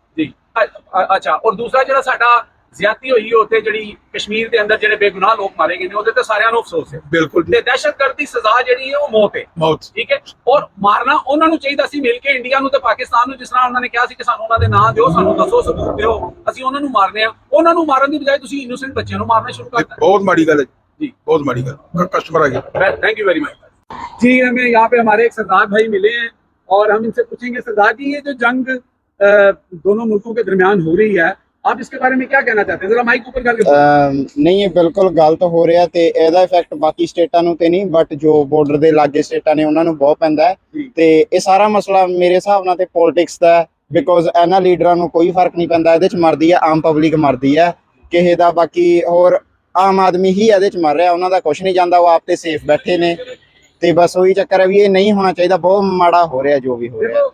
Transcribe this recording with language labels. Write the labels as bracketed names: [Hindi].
[Punjabi] ਜੀ ਅੱਛਾ ਔਰ ਦੂਸਰਾ ਜਿਹੜਾ ਸਾਡਾ ਜ਼ਿਆਦਤੀ ਹੋਈ ਉੱਥੇ ਜਿਹੜੀ ਕਸ਼ਮੀਰ ਦੇ ਅੰਦਰ ਜਿਹੜੇ ਬੇਗੁਨਾਹ ਲੋਕ ਮਾਰੇ ਗਏ ਨੇ ਉਹਦੇ ਤੇ ਸਾਰਿਆਂ ਨੂੰ ਅਫਸੋਸ ਹੈ ਬਿਲਕੁਲ ਤੇ ਦਹਿਸ਼ਤਗਰਦ ਦੀ ਸਜ਼ਾ ਜਿਹੜੀ ਹੈ ਉਹ ਮੌਤ ਹੈ ਮੌਤ ਠੀਕ ਹੈ ਔਰ ਮਾਰਨਾ ਉਹਨਾਂ ਨੂੰ ਚਾਹੀਦਾ ਸੀ ਮਿਲ ਕੇ ਇੰਡੀਆ ਨੂੰ ਤੇ ਪਾਕਿਸਤਾਨ ਨੂੰ ਜਿਸ ਤਰ੍ਹਾਂ ਉਹਨਾਂ ਨੇ ਕਿਹਾ ਸੀ ਕਿ ਸਾਨੂੰ ਉਹਨਾਂ ਦੇ ਨਾਂ ਦਿਓ ਸਾਨੂੰ ਦੱਸੋ ਸਬੂਤ ਦਿਓ ਅਸੀਂ ਉਹਨਾਂ ਨੂੰ ਮਾਰਨੇ ਆ ਉਹਨਾਂ ਨੂੰ ਮਾਰਨ ਦੀ ਬਜਾਏ ਤੁਸੀਂ ਇਨੋਸੈਂਟ ਬੱਚਿਆਂ ਨੂੰ ਮਾਰਨਾ ਸ਼ੁਰੂ ਕਰ ਦਿੱਤਾ बहुत माड़ी गल है जी बहुत माड़ी गल कस्टमर आ गया [Hindi] थैंक यू वेरी मच जी हमें यहाँ पे हमारे एक सरदार भाई मिले हैं और हम इनसे पूछेंगे सरदार जी ये जो जंग दोनों मुल्कों के दरमियान हो रही है आप इसके बारे में क्या कहना चाहते हैं जरा माइक ऊपर करके [Punjabi] ਨਹੀਂ ਇਹ ਬਿਲਕੁਲ ਗਲਤ ਹੋ ਰਿਹਾ ਤੇ ਇਹਦਾ ਇਫੈਕਟ ਬਾਕੀ ਸਟੇਟਾਂ ਨੂੰ ਤੇ ਨਹੀਂ ਬਟ ਜੋ ਬਾਰਡਰ ਦੇ ਲਾਗੇ ਸਟੇਟਾਂ ਨੇ ਉਹਨਾਂ ਨੂੰ ਬਹੁਤ ਪੈਂਦਾ ਹੈ ਤੇ ਇਹ ਸਾਰਾ ਮਸਲਾ ਮੇਰੇ ਹਿਸਾਬ ਨਾਲ ਤੇ ਪੋਲਿਟਿਕਸ ਦਾ ਹੈ ਬਿਕੋਜ਼ ਇਹਨਾਂ ਲੀਡਰਾਂ ਨੂੰ ਕੋਈ ਫਰਕ ਨਹੀਂ ਪੈਂਦਾ ਇਹਦੇ ਚ ਮਰਦੀ ਹੈ ਆਮ ਪਬਲਿਕ ਮਰਦੀ ਹੈ ਕਿਸੇ ਦਾ ਬਾਕੀ ਹੋਰ ਆਮ ਆਦਮੀ ਹੀ ਇਹਦੇ ਚ ਮਰ ਰਿਹਾ ਉਹਨਾਂ ਦਾ ਕੁਝ ਨਹੀਂ ਜਾਂਦਾ ਉਹ ਆਪ ਤੇ ਸੇਫ ਬੈਠੇ ਨੇ ਤੇ ਬਸ ਉਹੀ ਚੱਕਰ ਹੈ ਵੀ ਇਹ ਨਹੀਂ ਹੋਣਾ ਚਾਹੀਦਾ ਬਹੁਤ ਮਾੜਾ ਹੋ ਰਿਹਾ ਜੋ ਵੀ ਹੋ ਰਿਹਾ